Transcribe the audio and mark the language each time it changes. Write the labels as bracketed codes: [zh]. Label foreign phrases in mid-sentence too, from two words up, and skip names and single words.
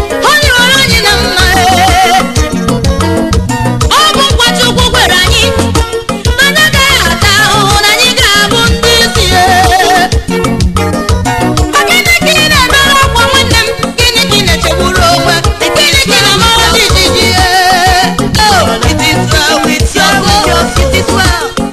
[ig] Ọ dịwara anyị na mma, ọ bụ nkwa Chukwu kwere anyị, na anyị agaghị ata ahụhụ, na anyị ga-abụ ndị isi. Ọ gịnị ka ị na-ebere akwa, nwanne m? Gịnị ka ị na-echegburu onwe? Gịnị ka ị na-amara jijiji? [en] Oh, it is well with your soul. It is well.